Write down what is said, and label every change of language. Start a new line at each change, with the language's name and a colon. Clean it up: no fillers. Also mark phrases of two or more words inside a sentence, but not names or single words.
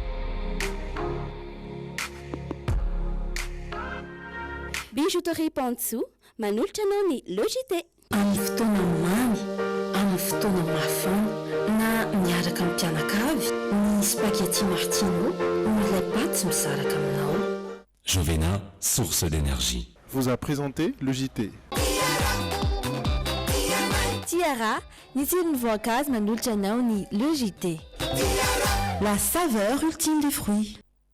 Malagasy: Bijouterie Pantsu manolotra anao ny logité. Amin'ny fotoana mamy, amin'ny fotoana mafana na miaraka amin'ny mpianakavy, ny spaghetti martino ny ilay paty misaraka aminao. Jovena,
French: source d'énergie. Vous a présenté le JT.
Malagasy: Tiara, ny tsirony voankazo manolotra anao ny le JT.
French: La saveur ultime des fruits.